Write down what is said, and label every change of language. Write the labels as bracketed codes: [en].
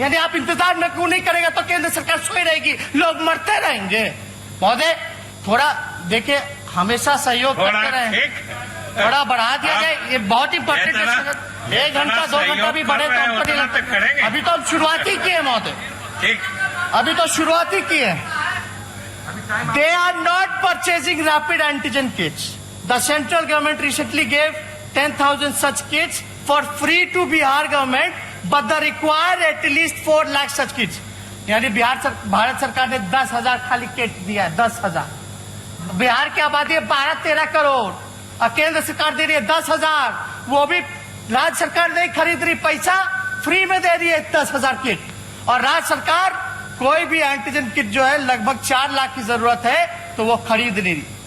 [hi] यानी आप इंतजार में क्यों नहीं करेगा तो केंद्र सरकार सोई रहेगी, लोग मरते रहेंगे। महोदय थोड़ा देखिए, हमेशा सहयोग करते रहे, थोड़ा बढ़ा दिया जाए, ये बहुत इंपॉर्टेंट है। 1 घंटा 2 घंटा भी बढ़े तो हमको नहीं लगता। अभी तो हम शुरुआती किए है महोदय, अभी तो शुरुआती किए है। [en] They are not purchasing rapid antigen kits. The central government recently gave 10,000 such kits for free to Bihar government, but they require at least 4 lakh such kits. [hi] यानी भारत सरकार ने 10,000 खाली किट दिया है, 10,000। बिहार की आबादी 12-13 करोड़ और केंद्र सरकार दे रही है 10,000। वो भी राज्य सरकार नहीं खरीद रही, पैसा फ्री में दे रही है 10,000 किट। और राज्य सरकार कोई भी एंटीजन किट जो है लगभग 4 लाख की जरूरत है तो वो खरीद नहीं रही।